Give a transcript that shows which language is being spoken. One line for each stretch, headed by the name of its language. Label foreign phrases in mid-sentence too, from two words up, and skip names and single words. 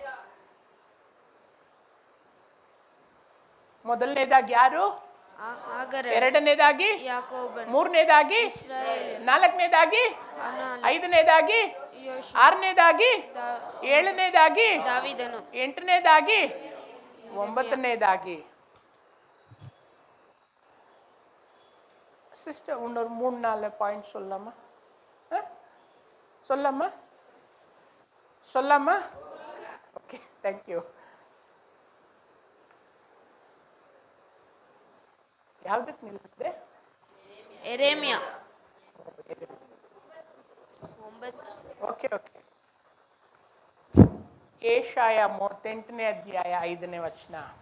Kannada: ಮೊದಲನೇದಾಗಿ ಯಾರು? ಆಗರ, ಎರಡನೇದಾಗಿ ಯಾಕೋಬನು, ಮೂರನೇದಾಗಿ ಇಸ್ರಾಯೇಲ್, ನಾಲ್ಕನೇದಾಗಿ ಅನಾನ್, ಐದನೇದಾಗಿ ಯೋಷುವ, ಆರನೇದಾಗಿ ಏಳನೇದಾಗಿ ದಾವೀದನು, ಎಂಟನೇದಾಗಿ ಒಂಬತ್ತನೇದಾಗಿ.
Tamil: சிஸ்டர் இன்னொரு 3-4 பாயிண்ட் சொல்லலாமா? சொல்லாமா? ஓகே,
English: thank you.
Kannada: ಯಾವ್ದಕ್ಕೆ ನಿಲ್ಲಿಸಿದೆ? ಯೆರೆಮೀಯ 9. ಓಕೆ. ಯೆಶಾಯ 38ನೇ ಅಧ್ಯಾಯ 5ನೇ ವಚನ.